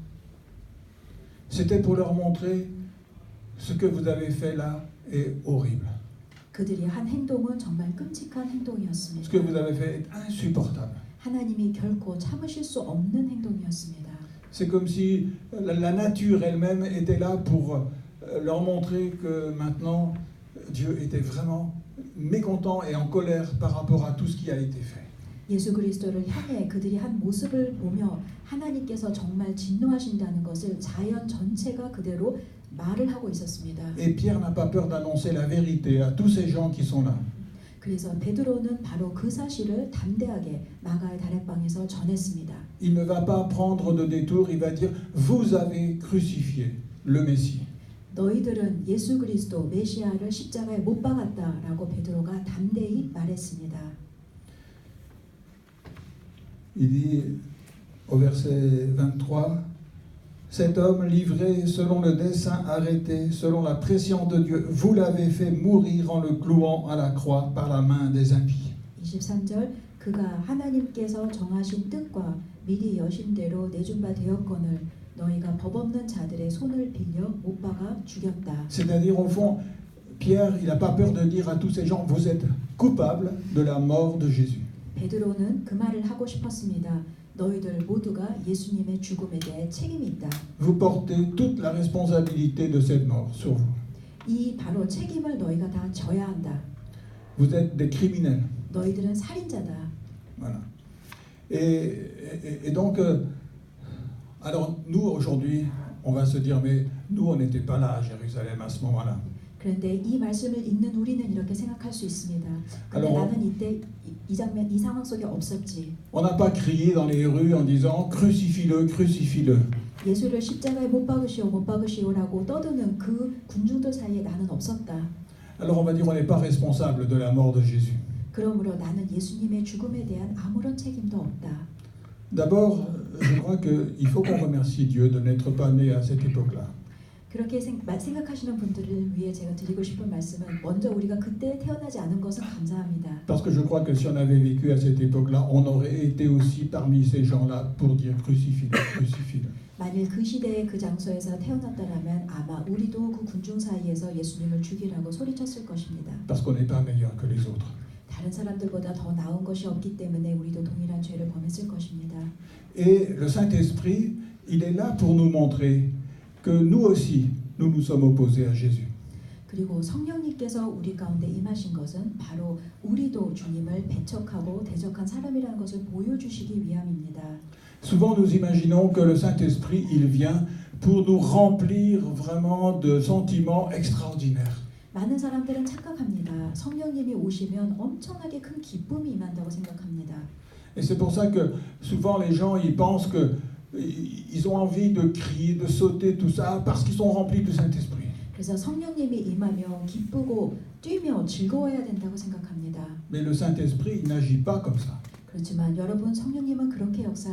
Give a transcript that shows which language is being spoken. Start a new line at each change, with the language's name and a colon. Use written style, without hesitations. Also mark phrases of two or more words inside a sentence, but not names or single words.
French: C'était pour leur montrer ce que vous avez fait là est horrible.
Korean: 그들이 한 행동은 정말 끔찍한
French: Ce que
Korean: 행동이었습니다.
French: vous avez fait est insupportable.
Korean: 하나님이 결코 참으실 수 없는 행동이었습니다.
French: C'est comme si la nature elle-même était là pour leur montrer que maintenant Dieu était vraiment mécontent et en colère par rapport à tout ce qui a été fait.
Korean: 예수 그리스도를 향해 그들이 한 모습을 보며 하나님께서 정말 진노하신다는 것을 자연 전체가 그대로 말을 하고 있었습니다.
French: Et Pierre n'a pas peur d'annoncer la vérité à tous ces gens qui sont là.
Korean: 그래서 베드로는 바로 그 사실을 담대하게 마가의 다락방에서 전했습니다.
French: Il ne va pas prendre de détour, il va dire vous avez crucifié le Messie.
Korean: 너희들은 예수 그리스도 메시아를 십자가에 못 박았다라고 베드로가 담대히 말했습니다.
French: Il dit au verset 23, cet homme livré selon le dessein arrêté, selon la prescience de Dieu, vous l'avez fait mourir en le clouant à la croix par la main des impies.
Korean: 23절 그가 하나님께서 정하신 뜻과 미리 여신 대로 내준 바 되었거늘 너희가 법 없는 자들의 손을 빌려 못 박아 죽였다.
French: C'est-à-dire au fond, Pierre, il n'a pas peur de dire à tous ces gens, vous êtes coupables de la mort de Jésus.
Korean: 베드로는 그 말을 하고 싶었습니다. 너희들 모두가 예수님의 죽음에 대해 책임이 있다.
French: Vous portez toute la responsabilité de cette mort sur vous.
Korean: 이 바로 책임을 너희가 다 져야 한다.
French: Vous êtes des criminels.
Korean: 너희들은 살인자다.
French: Voilà. Et donc, alors nous aujourd'hui, on va se dire, mais nous on n'était pas là à Jérusalem à ce moment-là.
Korean: 그런데 이 말씀을 읽는 우리는 이렇게 생각할 수 있습니다. 근데
French: Alors,
Korean: 나는 이때 이 장면, 이 상황 속에 없었지.
French: On n'a pas crié dans les rues en disant crucifie-le, crucifie-le.
Korean: 예수를 십자가에 못 박으시오, 못 박으시오라고 떠드는 그 군중들 사이에 나는 없었다.
French: Alors on va dire on n'est pas responsable de la mort de Jésus.
Korean: 그러므로 나는 예수님의 죽음에 대한 아무런 책임도 없다.
French: D'abord, je crois qu'il faut qu'on remercie Dieu de n'être pas né à cette époque-là.
Korean: 그렇게 생각하시는 분들을 위해 제가 드리고 싶은 말씀은 먼저 우리가 그때 태어나지 않은 것은 감사합니다.
French: Parce que je crois que si on avait vécu à cette époque-là, on aurait été aussi parmi ces gens-là pour dire crucifie-le, crucifie-le.
Korean: 만일 그 시대에 그 장소에서 태어났다라면 아마 우리도 그 군중 사이에서 예수님을 죽이라고 소리쳤을 것입니다.
French: Parce qu'on n'est pas meilleur que les autres.
Korean: 다른 사람들보다 더 나은 것이 없기 때문에 우리도 동일한 죄를 범했을 것입니다.
French: Et le Saint-Esprit, il est là pour nous montrer que nous aussi, nous nous sommes opposés à Jésus.
Korean: 그리고 성령님께서 우리 가운데 임하신 것은 바로 우리도 주님을 배척하고 대적한 사람이라는 것을 보여주시기 위함입니다.
French: Souvent nous imaginons que le Saint-Esprit, il vient pour nous remplir vraiment de sentiments extraordinaires.
Korean: 많은 사람들은 착각합니다. 성령님이 오시면 엄청나게 큰 기쁨이 임한다고 생각합니다.
French: Et c'est pour ça que souvent les gens ils pensent que ils ont envie de crier, de sauter, tout ça, parce qu'ils sont remplis du Saint-Esprit.
Korean: 그래서 성령님이 임하면 기쁘고 뛰며 즐거워야 된다고 생각합니다.
French: Mais le Saint-Esprit il n'agit pas comme ça.
Korean: 그렇지만 여러분 성령님은 그렇게 역사하시지